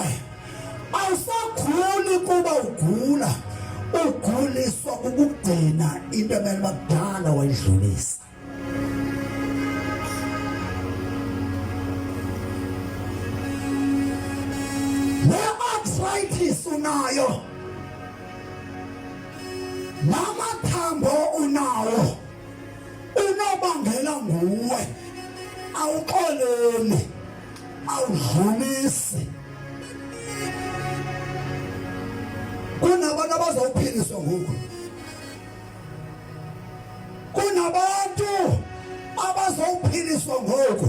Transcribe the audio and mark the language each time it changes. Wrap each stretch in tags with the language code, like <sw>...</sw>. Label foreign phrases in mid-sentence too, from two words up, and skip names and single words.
<xh>Awusaguli kuba ugula, uguliswa kukugcina into emele bakudala wayidlulisa. Le-arthritis unayo, namathambo unawo, unobangela nguwe. Awuxoleli, awudlulisi. Kunabantu abazawuphiliswa ngoku, kunabantu abazawuphiliswa ngoku.</xh>